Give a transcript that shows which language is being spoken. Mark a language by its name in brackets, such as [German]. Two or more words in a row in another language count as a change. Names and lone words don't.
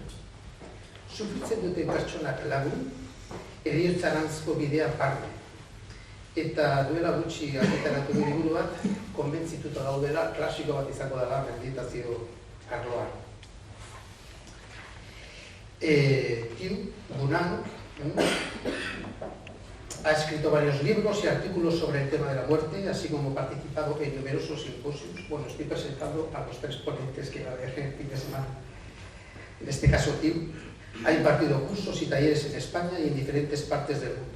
[Basque] Sufritzen duten pertsonak lagun, heriotzarantzko bidea barne. Eta duela gutxi argitaratu du liburu bat, konbentzituta daudela, klasiko bat izango dela meditazio arloan. [Spanish] Tiu Bunang ha escrito varios libros y artículos sobre el tema de la muerte, así como participado en numerosos simposios. Bueno, estoy presentando a los tres ponentes que va a haber el fin de semana. En este caso, Tiu ha impartido cursos y talleres en España y en diferentes partes del mundo.